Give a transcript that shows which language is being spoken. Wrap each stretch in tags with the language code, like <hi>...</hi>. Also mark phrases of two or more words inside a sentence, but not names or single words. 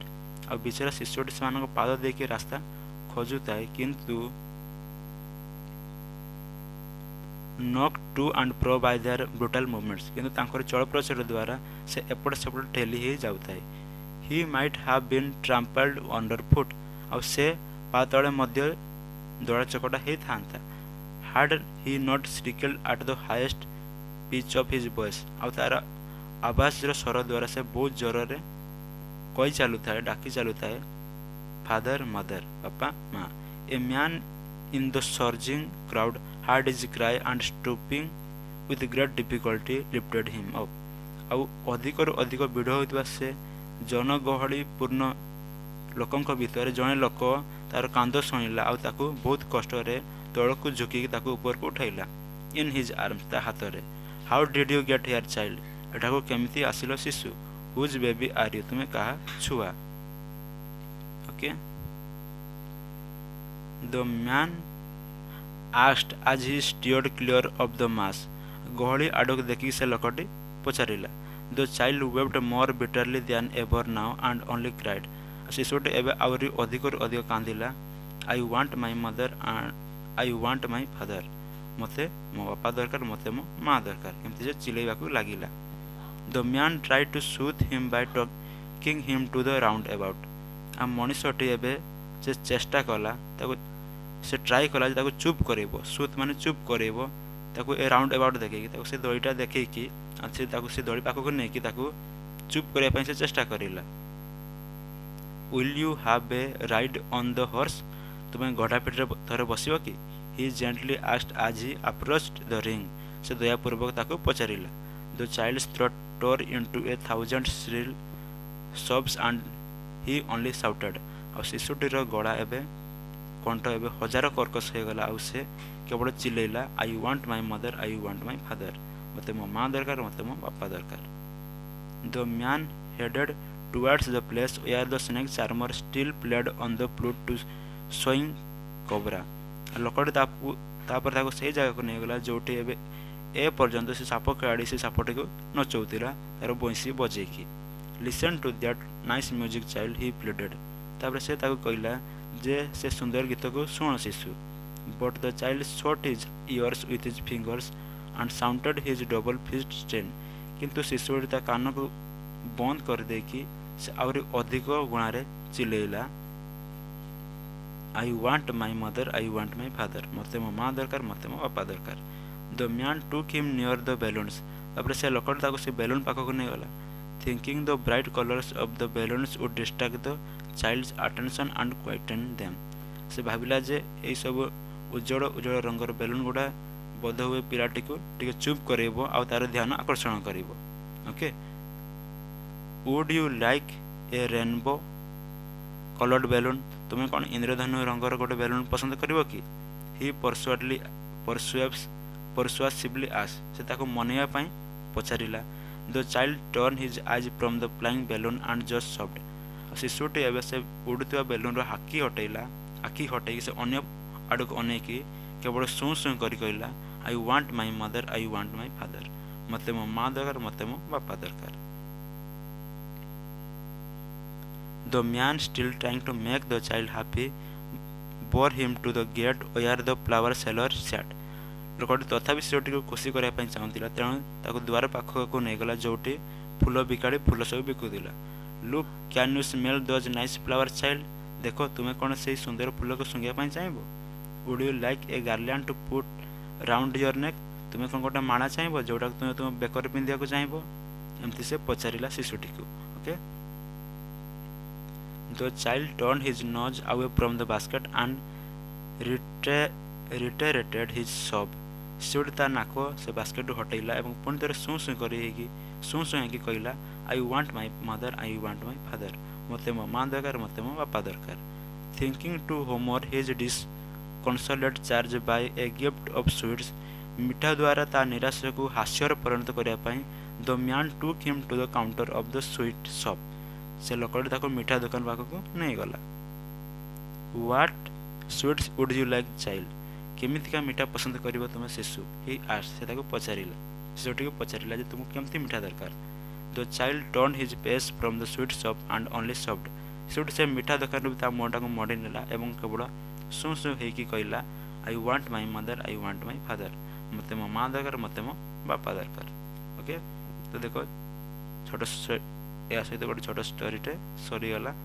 <or>ଆଉ ବିଚରା ଶିଶୁଟି ସେମାନଙ୍କ ପାଦ ଦେଇକି ରାସ୍ତା ଖୋଜୁଥାଏ, କିନ୍ତୁ</or> <en>knock to and fro by their brutal movements.</en> <or>କିନ୍ତୁ ତାଙ୍କର ଚଳପ୍ରଚଳ ଦ୍ୱାରା ସେ ଏପଟ ସେପଟ ଠେଲି ହେଇ ଯାଉଥାଏ।</or> <en>he might have been trampled under foot.</en> <or>ଆଉ ସେ ପା ତଳେ ମଧ୍ୟ ଦଳା ଚକଟା ହେଇଥାନ୍ତା।</or> <en>had he not screeched at the highest pitch of his voice</en> <or>ଆଉ ତାର ଆବାଜର ସ୍ୱର ଦ୍ୱାରା ସେ ବହୁତ ଜୋରରେ କହି ଚାଲୁଥାଏ ଡାକି</or> <en>ଚାଲୁଥାଏ father mother</en> <or>ବାପା ମା</or> <en>a man in the surging crowd heard his cry and stooping with great difficulty lifted him up</en> <or>ଆଉ ଅଧିକରୁ ଅଧିକ ଭିଡ଼ ହୋଇଥିବା ସେ ଜନଗହଳିପୂର୍ଣ୍ଣ ଲୋକଙ୍କ ଭିତରେ ଜଣେ ଲୋକ ତାର କାନ୍ଦ ଶୁଣିଲା ଆଉ ତାକୁ ବହୁତ କଷ୍ଟରେ ତଳକୁ ଝୁକିକି ତାକୁ ଉପରକୁ ଉଠାଇଲା</or> <en>in his arms</en> <or>ତା ହାତରେ</or> <en>how did you get here child</en> <or>ଏଠାକୁ କେମିତି ଆସିଲ ଶିଶୁ</or> <en>whose baby are you</en> <or>ତୁମେ କାହା ଛୁଆ okay</or> <en>the man asked as he steered clear of the mass</en> <or>ଗହଳି ଆଡ଼କୁ ଦେଖିକି ସେ ଲୋକଟି ପଚାରିଲା</or> <en>the child wept more bitterly than ever now and only cried</en> <or>ଶିଶୁଟି ଏବେ ଆହୁରି ଅଧିକରୁ ଅଧିକ କାନ୍ଦିଲା</or> <en>I want my mother and I want my father</en> <or>ମୋତେ ମୋ ବାପା ଦରକାର ମୋତେ ମୋ ମା ଦରକାର ଏମିତି ସେ ଚିଲେଇବାକୁ ଲାଗିଲା</or> <en>the man tried to soothe him by talking him to the round about</en> <or>ଆଉ ମଣିଷଟି ଏବେ ସେ ଚେଷ୍ଟା କଲା ତାକୁ ସେ ଟ୍ରାଏ କଲା ଯେ ତାକୁ ଚୁପ୍ କରେଇବ ସୁଥ୍ ମାନେ ଚୁପ୍ କରେଇବ ତାକୁ ଏ ରାଉଣ୍ଡ ଆବାଉଟ୍ ଦେଖେଇକି ତାକୁ ସେ ଦଳିଟା ଦେଖେଇକି ଆଉ ସେ ତାକୁ ସେ ଦଳି ପାଖକୁ ନେଇକି ତାକୁ ଚୁପ୍ କରିବା ପାଇଁ ସେ ଚେଷ୍ଟା କରିଲା</or> <en>will you have a ride on the horse</en> <or>ତୁମେ ଘୋଡ଼ା ପିଠିରେ ଥରେ ବସିବ କି</or> <en>he gently asked as he approached the ring</en> <or>ସେ ଦୟାପୂର୍ବକ ତାକୁ ପଚାରିଲା</or> <en>the child's throat tore into a thousand shrill sobs and he only shouted ଆଉ</en> <or>ଶିଶୁଟିର ଗଳା ଏବେ କଣ୍ଠ ଏବେ ହଜାର କର୍କଶ ହୋଇଗଲା ଆଉ ସେ କେବଳ ଚିଲେଇଲା</or> <en>I want my mother I want my father</en> <or>ମୋତେ ମୋ ମା ଦରକାର ମୋତେ ମୋ ବାପା</or> <en>ଦରକାର the man headed towards the place where the snake charmer still played on the flute to swing cobra ଲୋକଟି</en> <or>ତାପରେ ତାକୁ ସେଇ ଜାଗାକୁ ନେଇଗଲା ଯେଉଁଠି ଏବେ ଏ ପର୍ଯ୍ୟନ୍ତ ସେ ସାପ ଖେଳାଳି ସେ ସାପଟିକୁ ନଚଉଥିଲା ତାର ବଇଁଶୀ ବଜେଇକି</or> <en>listen to that nice music child he pleaded</en> <or>ତାପରେ ସେ ତାକୁ କହିଲା ଯେ ସେ ସୁନ୍ଦର ଗୀତକୁ ଶୁଣ ଶିଶୁ</or> <en>but the child shot his ears with his fingers and sounded his double fist strain</en> <or>କିନ୍ତୁ ଶିଶୁଟି ତା କାନକୁ ବନ୍ଦ କରିଦେଇକି ସେ ଆହୁରି ଅଧିକ ଗୁଣାରେ ଚିଲେଇଲା</or> <en>I want my mother I want my father</en> <or>ମୋତେ ମୋ ମା ଦରକାର ମୋତେ ମୋ ବାପା ଦରକାର</or> <en>the man took him near the balloons</en> <or>ତାପରେ ସେ ଲୋକଟି ତାକୁ ସେ ବେଲୁନ୍ ପାଖକୁ ନେଇଗଲା</or> <en>thinking the bright colors of the balloons would distract the child's attention and quieten them</en> <or>ସେ ଭାବିଲା ଯେ ଏଇସବୁ ଉଜ୍ଜଳ ଉଜ୍ଜଳ ରଙ୍ଗର ବେଲୁନ୍ ଗୁଡ଼ା ବୋଧହୁଏ ପିଲାଟିକୁ ଟିକେ ଚୁପ୍ କରେଇବ ଆଉ ତାର ଧ୍ୟାନ ଆକର୍ଷଣ କରିବ ଓକେ</or> <en>would you like a rainbow colored balloon</en> <or>ତୁମେ କ'ଣ ଇନ୍ଦ୍ରଧନୁ ରଙ୍ଗର ଗୋଟେ ବେଲୁନ୍ ପସନ୍ଦ କରିବ କି he</or> <en>persuasively asked</en> <or>ସେ ତାକୁ ମନେଇବା ପାଇଁ ପଚାରିଲା</or> <en>the child turned his eyes from the flying balloon and just sobbed</en> <or>ଶିଶୁଟି ଏବେ ସେ ଉଡ଼ୁଥିବା ବେଲୁନ୍ର ଆଖି ହଟେଇକି ସେ ଅନ୍ୟ ଆଡ଼କୁ ଅନେଇକି କେବଳ ଶୁଁ ଶୁଁ କରି କହିଲା</or> <en>I want my mother I want my father</en> <or>ମୋତେ ମୋ ମା ଦରକାର ମୋତେ ମୋ ବାପା ଦରକାର</or> <en>the man still trying to make the child happy bore him to the gate where the flower seller sat</en> <or>ଲୋକଟି ତଥାପି ଶିଶୁଟିକୁ ଖୁସି କରିବା ପାଇଁ ଚାହୁଁଥିଲା ତେଣୁ ତାକୁ ଦ୍ୱାର ପାଖକୁ ନେଇଗଲା ଯେଉଁଠି ଫୁଲ ବିକାଳି ଫୁଲ ସବୁ ବିକୁଥିଲା</or> <en>look can you smell those nice flowers child</en> <or>ଦେଖ ତୁମେ କ'ଣ ସେଇ ସୁନ୍ଦର ଫୁଲକୁ ଶୁଙ୍ଘିବା ପାଇଁ ଚାହିଁବ</or> <en>would you like a garland to put round your neck</en> <or>ତୁମେ କ'ଣ ଗୋଟେ ମାଳା ଚାହିଁବ ଯେଉଁଟାକୁ ତୁମେ ତୁମ ବେକରେ ପିନ୍ଧିବାକୁ ଚାହିଁବ ଏମିତି ସେ ପଚାରିଲା ଶିଶୁଟିକୁ ଓକେ</or> <en>the child turned his nose away from the basket and reiterated his sob</en> <or>ଶିଶୁଟି ତା ନାକ ସେ ବାସ୍କେଟରୁ ହଟେଇଲା ଏବଂ ପୁଣି ଥରେ ଶୁଁ ଶୁଁ ହେଇକି କହିଲା</or> <en>I want my mother I want my father</en> <or>ମୋତେ ମୋ ମା ଦରକାର ମୋତେ ମୋ ବାପା ଦରକାର</or> <en>thinking to humor his disconsolate charge by a gift of sweets</en> <or>ମିଠା ଦ୍ୱାରା ତା ନିରାଶକୁ ହାସ୍ୟରେ ପରିଣତ କରିବା ପାଇଁ</or> <en>the man took him to the counter of the sweet shop ସେ</en> <or>ଲୋକଟି ତାକୁ ମିଠା ଦୋକାନ ପାଖକୁ ନେଇଗଲା</or> <en>what sweets would you like child</en> <or>କେମିତିକା ମିଠା ପସନ୍ଦ କରିବ ତୁମେ ଶିଶୁ</or> <en>he asked</en> <or>ସେ ତାକୁ ପଚାରିଲା ଶିଶୁଟିକୁ ପଚାରିଲା ଯେ ତୁମକୁ କେମିତି ମିଠା ଦରକାର</or> <en>the child turned his face from the sweet shop and only sobbed</en> <or>ଶିଶୁଟି ସେ ମିଠା ଦୋକାନରୁ ତା ମୁହଁଟାକୁ ମୋଡ଼ି ନେଲା ଏବଂ କେବଳ ଶୁଁ ଶୁଁ ହେଇକି କହିଲା</or> <en>I want my mother I want my father</en> <or>ମୋତେ ମୋ ମା ଦରକାର ମୋତେ ମୋ ବାପା ଦରକାର ଓକେ ତ ଦେଖ ଛୋଟ ଏହା ସହିତ ଗୋଟେ ଛୋଟ ଷ୍ଟୋରିଟେ ସରିଗଲା</or>